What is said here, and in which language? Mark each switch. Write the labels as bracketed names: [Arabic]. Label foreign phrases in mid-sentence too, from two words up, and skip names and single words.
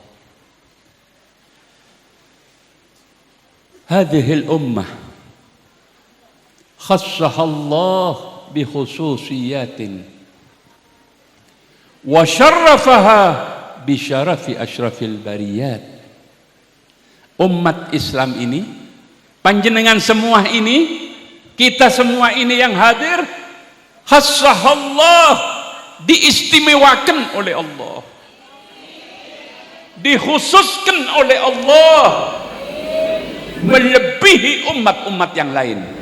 [Arabic] هذه الأمة خصها الله بخصوصية وشرفها بشرف أشرف البريات. [Indonesian] Umat Islam ini, panjenengan semua ini, kita semua ini yang hadir, khassahallah, diistimewakan oleh Allah, dikhususkan oleh Allah, melebihi umat-umat yang lain.